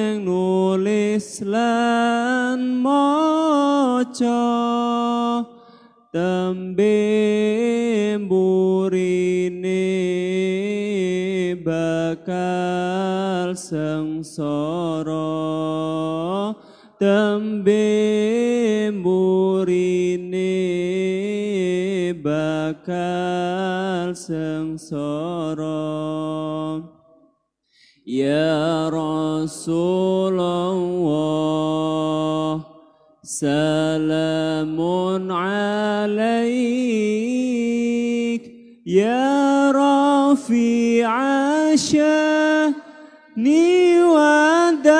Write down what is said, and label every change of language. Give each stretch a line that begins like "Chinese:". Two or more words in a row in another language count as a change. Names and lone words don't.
Javanese: nulis lan maca tembe mburine bakal sengsara tembe mburine bakal sengsara.
Arabic: يا رسول الله سلام عليك يا رفيع الشأن و